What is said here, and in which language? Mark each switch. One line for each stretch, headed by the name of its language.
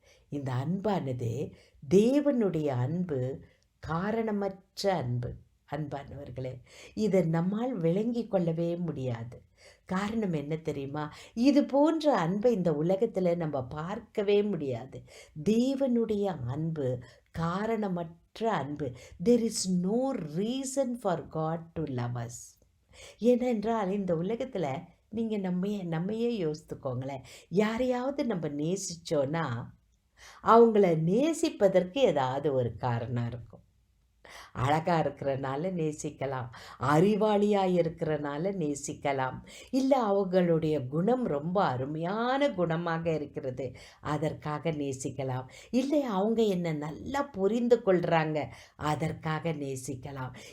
Tamil: இந்த அன்பானது தேவனுடைய அன்பு காரணமற்ற அன்பு. அன்பானவர்களே, இதை நம்மால் விளங்கி கொள்ளவே முடியாது. காரணம் என்ன தெரியுமா? இது போன்ற அன்பை இந்த உலகத்தில் நம்ம பார்க்கவே முடியாது. தேவனுடைய அன்பு காரணமற்ற அன்பு.
English: There is no reason for God to love us.
Tamil: ஏனென்றால் இந்த உலகத்தில் நீங்கள் நம்மையே யோசித்துக்கோங்களேன். யாரையாவது நம்ம நேசித்தோன்னா அவங்கள நேசிப்பதற்கு ஏதாவது ஒரு காரணம் இருக்கும். அழகாக இருக்கிறனால நேசிக்கலாம், அறிவாளியாக இருக்கிறனால நேசிக்கலாம், இல்லை அவங்களுடைய குணம் ரொம்ப அருமையான குணமாக இருக்கிறது அதற்காக நேசிக்கலாம், இல்லை அவங்க என்னை நல்லா புரிந்து கொள்கிறாங்க அதற்காக நேசிக்கலாம்.